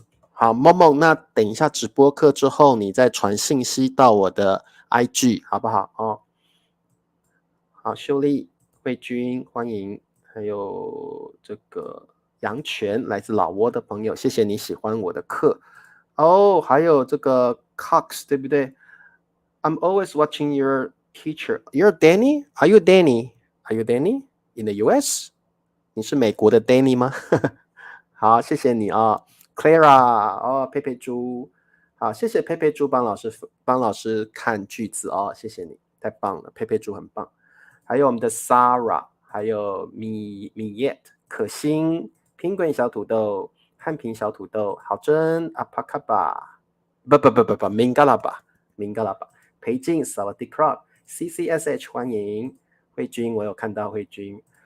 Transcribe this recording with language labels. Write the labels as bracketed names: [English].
[Chinese] 好，梦梦，那等一下直播课之后，你再传信息到我的 IG 好不好？哦，好，秀丽、慧君，欢迎，还有这个杨泉，来自老挝的朋友，谢谢你喜欢我的课。哦，还有这个 Cox， 对不对？ [English] I'm always watching your teacher. You're Danny? Are you Danny? Are you Danny in the US? [Chinese] 你是美国的 Danny 吗？好，谢谢你啊，Clara 哦，佩佩猪，好，谢谢佩佩猪帮老师看句子哦，谢谢你，太棒了，佩佩猪很棒。还有我们的 Sarah， 还有米叶、可心、苹果小土豆、汉平小土豆、郝真、阿帕卡巴，不，明嘎拉巴，裴静、萨瓦迪克 CCSH 欢迎慧君，我有看到慧君。